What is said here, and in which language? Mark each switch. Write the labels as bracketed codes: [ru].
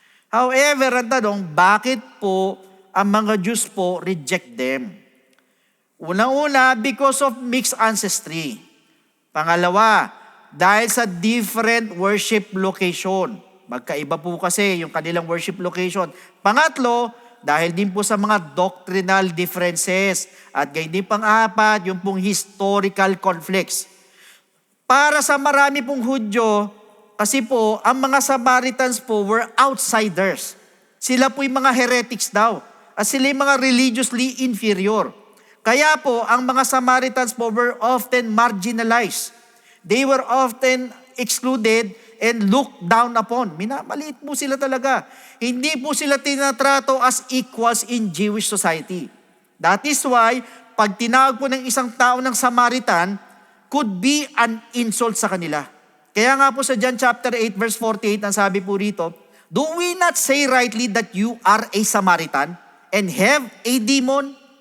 [tl] However, ang tanong, bakit po ang mga Jews po reject them? Unang-una, [en] because of mixed ancestry. [tl] Pangalawa, dahil sa [en] different worship location. [tl] Magkaiba po kasi yung kanilang [en] worship location. [tl] Pangatlo, dahil din po sa mga doctrinal differences. At gayon din pang-apat, yung pong historical conflicts. Para sa marami pong Hudyo, kasi po, ang mga Samaritans po [en] were outsiders. [tl] Sila po yung mga heretics daw. At sila yung mga [en] religiously inferior. [tl] Kaya po, ang mga Samaritans po [en] were often marginalized. They were often excluded and looked down upon. [tl] Minamaliit po sila talaga. Hindi po sila tinatrato [en] as equals in Jewish society. That is why, [tl] pag tinawag po ng isang tao ng Samaritan, [en] could be an insult [tl] sa kanila. Kaya nga po sa John chapter 8 verse 48, ang sabi po rito, [en] do we not say rightly that you are a Samaritan and have a demon?